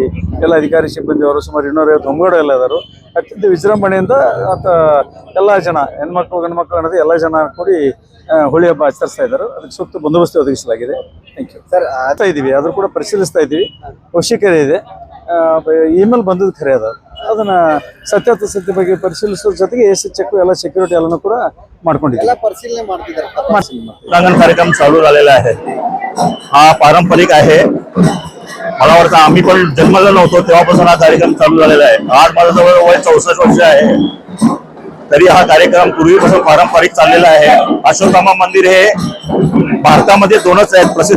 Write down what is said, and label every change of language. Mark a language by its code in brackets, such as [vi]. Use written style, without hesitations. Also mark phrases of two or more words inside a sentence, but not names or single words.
[kn] ಎಲ್ಲ ಅಧಿಕಾರಿ ಸಿಬ್ಬಂದಿಯವರು ಸುಮಾರು 250 ಹೊಂಗಡ ಎಲ್ಲ ಇದ್ದಾರೆ। ಅತ್ಯಂತ ವಿಜೃಂಭಣೆಯಿಂದ ಎಲ್ಲ ಜನ ಹೆಣ್ಮಕ್ಳು ಗಂಡ್ಮಕ್ಳು ಅನ್ನೋದು ಎಲ್ಲ ಜನ ಕೂಡಿ ಹೋಳಿ ಹಬ್ಬ ಆಚರಿಸ್ತಾ ಇದ್ದಾರೆ। ಅದಕ್ಕೆ ಸೂಕ್ತ ಬಂದೋಬಸ್ತ್ ಒದಗಿಸಲಾಗಿದೆ। [en] thank you sir. [kn] ಆಗ್ತಾ ಇದ್ದೀವಿ, ಆದರೂ ಕೂಡ ಪರಿಶೀಲಿಸ್ತಾ ಇದ್ದೀವಿ। ಅವಶ್ಯಕತೆ ಇದೆ, ಇಮೇಲ್ ಬಂದದ್ದು ಖರೆ ಅದ, ಅದನ್ನ ಸತ್ಯಾಸತ್ಯ ಬಗ್ಗೆ ಪರಿಶೀಲಿಸೋದ್ರ ಜೊತೆಗೆ [en] AC check [kn] ಎಲ್ಲ सिक्युरिटी ಎಲ್ಲನೂ ಕೂಡ ಮಾಡ್ಕೊಂಡಿದ್ದೀವಿ। परिशीलने ಮಾಡ್ತಿದ್ದಾರೆ। [mr] रंगण कार्यक्रम चालू झालेला आहे। हा पारंपरिक आहे। मला वाटतं आम्ही पण जन्मलो नव्हतो तेव्हापासून हा कार्यक्रम चालू झालेला आहे। आज माझं जवळ वय 64 वर्ष आहे, तरी हा कार्यक्रम पूर्वीपासून पारंपरिक चाललेला आहे। अश्वत्थामा मंदिर हे भारतामध्ये 2च आहेत प्रसिद्ध।